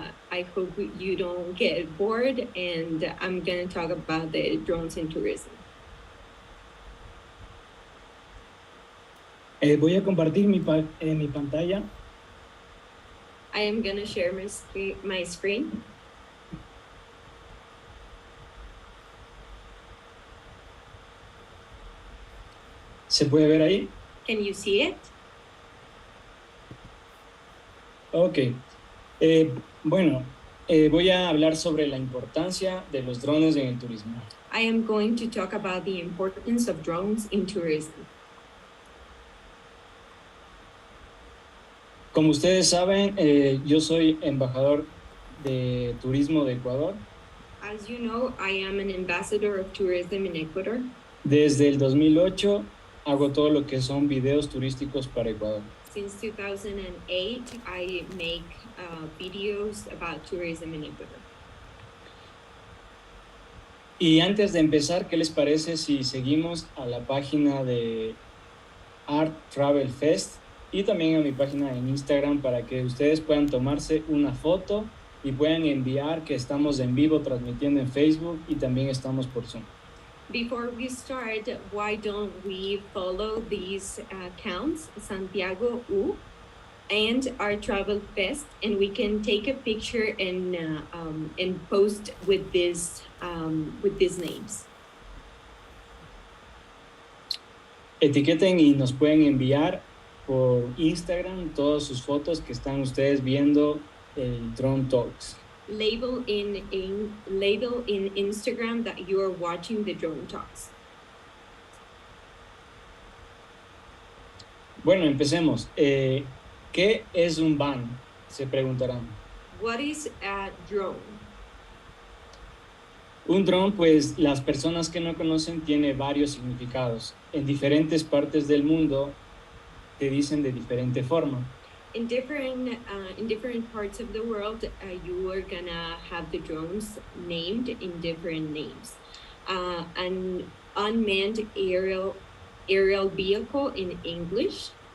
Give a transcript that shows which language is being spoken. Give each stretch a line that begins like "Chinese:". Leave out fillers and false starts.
English: I hope you don't get bored, and I'm gonna talk about the drones in tourism.
Spanish: Voy a compartir mi pantalla.
English: I am gonna share my screen.
Spanish: ¿Se puede ver ahí?
English: Can you see it? Ok.
Spanish: Bueno, voy a hablar sobre la importancia de los drones en el turismo.
English: I am going to talk about the importance of drones in tourism.
Spanish: Como ustedes saben, yo soy embajador de turismo de Ecuador.
English: As you know, I am an ambassador of tourism in Ecuador.
Spanish: Desde el 2008 hago todo lo que son videos turísticos para Ecuador.
English: Since 2008, I make videos about tourism in Ecuador.
Spanish: Y antes de empezar, ¿qué les parece si seguimos a la página de Art Travel Fest y también a mi página en Instagram para que ustedes puedan tomarse una foto y puedan enviar que estamos en vivo transmitiendo en Facebook y también estamos por Zoom?
English: Before we start, why don't we follow these accounts, Santiago U and our Travel Fest, and we can take a picture and post with these names.
Spanish: Etiqueten y nos pueden enviar por Instagram todas sus fotos que están ustedes viendo el Drone Talks.
English: Label in Instagram that you are watching the Drone Talks.
Spanish: Bueno, empecemos. ¿Qué es un van? Se preguntarán.
English: What is a drone?
Spanish: Un dron, pues las personas que no conocen, tiene varios significados. En diferentes partes del mundo te dicen de diferente forma.
English: In different parts of the world, you are gonna have the drones named in different names. An unmanned aerial vehicle in English.